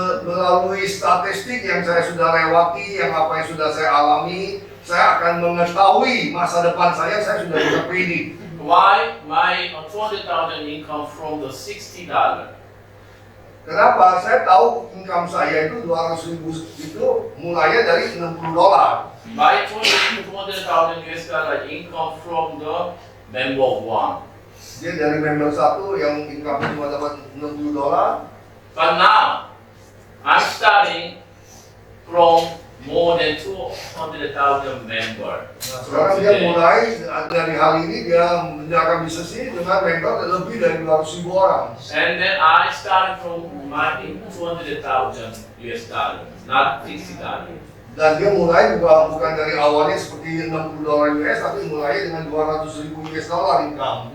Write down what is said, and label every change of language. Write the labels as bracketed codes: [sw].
[id] Melalui statistik yang saya sudah lewati, yang apa yang sudah saya alami, saya akan mengetahui masa depan saya sudah bisa predik. [en] Why my 200,000 income from the $60? [id] Kenapa? Saya tahu income saya itu 200.000 itu mulainya dari $60. [en] My 200,000 US dollar income from the member one. [id] Dia dari member satu yang income cuma dapat $60. [en] But now, I'm starting from more than 200,000 members. [id] Nah, sekarang dia mulai dari hari ini dia menjalankan bisnis ini dengan member lebih dari 200.000 orang. [en] And then I started from my 200,000 US dollar, not $60. [id] Dan dia mulai bukan dari awalnya seperti $60 US, tapi mulai dengan 200.000 US dollar income.